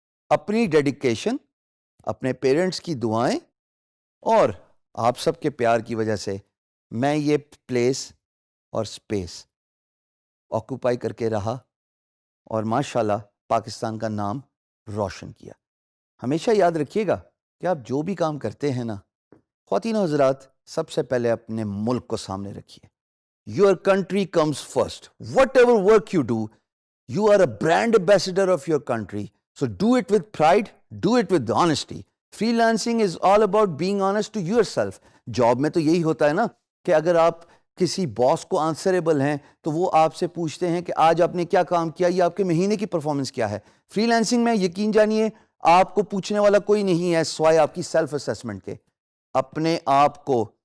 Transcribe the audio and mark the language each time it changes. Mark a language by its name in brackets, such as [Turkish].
[Urdu] اپنی ڈیڈیکیشن، اپنے پیرنٹس کی دعائیں اور آپ سب کے پیار کی وجہ سے میں یہ پلیس اور سپیس آکوپائی کر کے رہا اور ماشاءاللہ پاکستان کا نام روشن کیا۔ ہمیشہ یاد رکھیے گا کہ آپ جو بھی کام کرتے ہیں نا، خواتین و حضرات، سب سے پہلے اپنے ملک کو سامنے رکھیے۔ [English] Your country comes first. Whatever work you do, you are a brand ambassador of your country. So do it with pride, do it with honesty. Freelancing is all about being honest to yourself. [Urdu] Job میں تو یہی ہوتا ہے نا کہ اگر آپ کسی باس کو آنسریبل ہیں تو وہ آپ سے پوچھتے ہیں کہ آج آپ نے کیا کام کیا، یہ آپ کے مہینے کی پرفارمنس کیا ہے۔ فری لانسنگ میں یقین جانیے آپ کو پوچھنے والا کوئی نہیں ہے سوائے آپ کی سیلف اسیسمنٹ کے۔ اپنے آپ کو